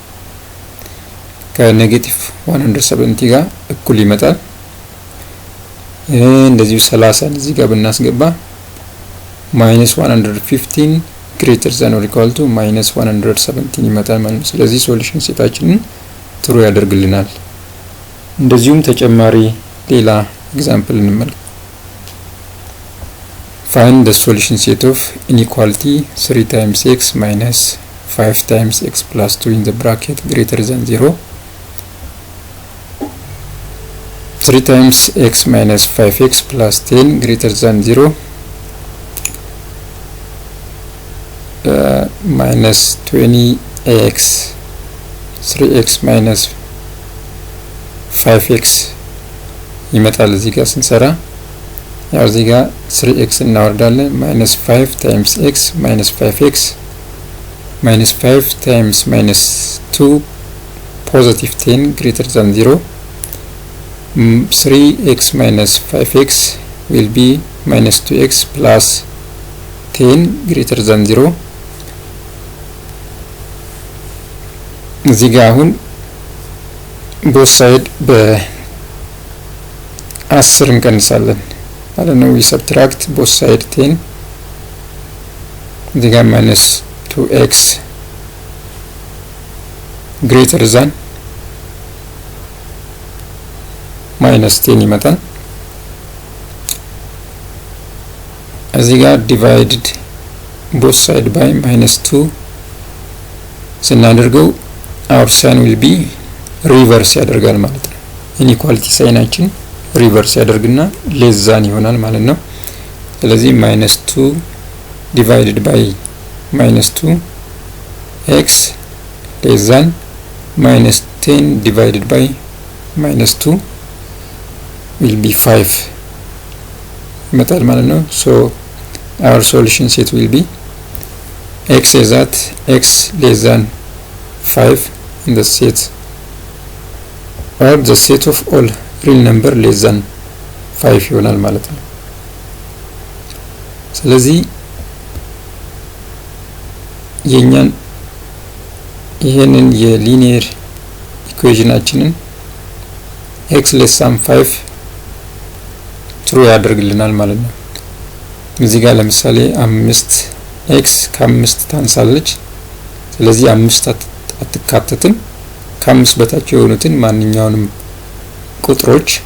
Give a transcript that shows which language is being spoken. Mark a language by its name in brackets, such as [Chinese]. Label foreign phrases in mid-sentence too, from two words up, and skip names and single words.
[Amharic] ከኔጌቲቭ 170 ጋር እኩል ይመጣል። እንደዚሁ 30ን እዚህ ጋር ብናስገባ [English] minus 115 greater than or equal to minus 117 [Amharic] ይመጣል ማለት ነው። ስለዚህ ሶሉሽን ሴታችንን ትሩ ያደርግልናል። እንደዚሁም ተጨማሪ ሌላ ኤግዛምፕል እንመልከት። [English] Find the solution set of inequality 3 times x minus 5 times x plus 2 in the bracket greater than 0. 3 times x minus 5x plus 10 greater than 0. Minus 20x 3x minus 5x [Amharic] ይመጣል እዚህ ጋር ስንሰራ። ያው እዚህ ጋር [English] 3x [Amharic] እናወርዳለን [English] minus 5 times x minus 5x minus 5 times minus 2 positive 10 greater than 0. 3x minus 5x will be minus 2x plus 10 greater than 0. [Amharic] እዚህ ጋር አሁን [English] both side [Amharic] በ10 እንቀንሳለን ማለት ነው። [English] we subtract both side 10 [Amharic] እዚህ ጋር [English] minus 2x greater than minus 10 [Amharic] ይመጣል። እዚህ ጋር [English] divided both side by minus 2 [Amharic] ስናደርገው [English] our sign will be reverse [Amharic] ያደርጋል ማለት ነው። ኢኒኳሊቲ ሳይናችን ሪቨርስ ያደርግና [English] less than [Amharic] ይሆናል ማለት ነው። ስለዚህ [English] minus 2 divided by minus 2 x less than minus 10 divided by minus 2 will be 5 [Amharic] ይመጣል ማለት ነው። [English] so our solution set will be x is that x less than 5 in the set or the set of all real number less than 5 [Amharic] ይሆናል ማለት ነው። ስለዚህ የኛን ይሄንን የሊኒየር ኢኩዌሽናችንን [English] x less than 5 [Amharic] ትሩ ያደርግልናል ማለት ነው። እዚህ ጋር ለምሳሌ 5x ከ5 ታንሳለች። ስለዚህ 5 አትካተትም። ከ5 በታች የሆኑትን ማንኛውንም ቁጥሮች